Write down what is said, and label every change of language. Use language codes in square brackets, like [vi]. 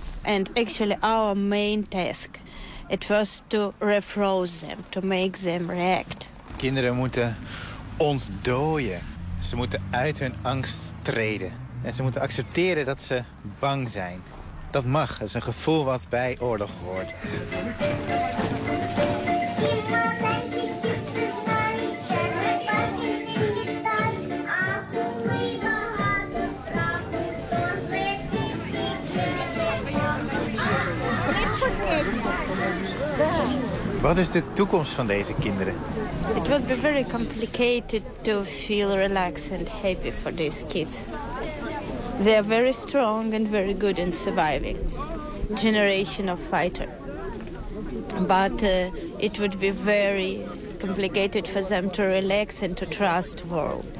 [en] And actually our main task, it was to refroze them, to make them react. [nl] Kinderen moeten ontdooien. Ze moeten uit hun angst treden. En ze moeten accepteren dat ze bang zijn. Dat mag, dat is een gevoel wat bij oorlog hoort. Yeah. Wat is de toekomst van deze kinderen? [en] It will be very complicated to feel relaxed and happy for these kids. They are very strong and very good in surviving. Generation of fighter. But it would be very complicated for them to relax and to trust the world.